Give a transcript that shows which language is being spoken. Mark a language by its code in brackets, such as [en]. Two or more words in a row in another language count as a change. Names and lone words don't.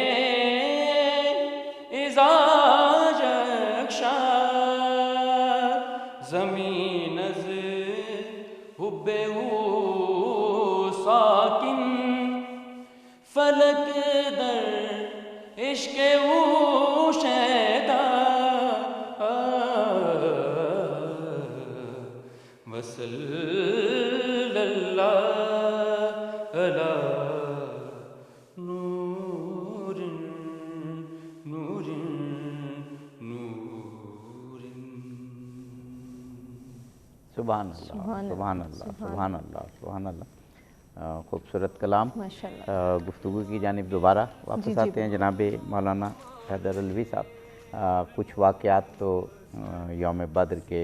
[fa] اذا یغشا زمین از حب او ساکن فلک در عشق او شیدا [ar] وصل اللہ علی نور نور نور سبحان اللہ سبحان اللہ سبحان اللہ سبحان اللہ [ur] خوبصورت کلام گفتگو کی جانب دوبارہ واپس آتے ہیں جناب مولانا حیدر علوی صاحب کچھ واقعات تو یوم بدر کے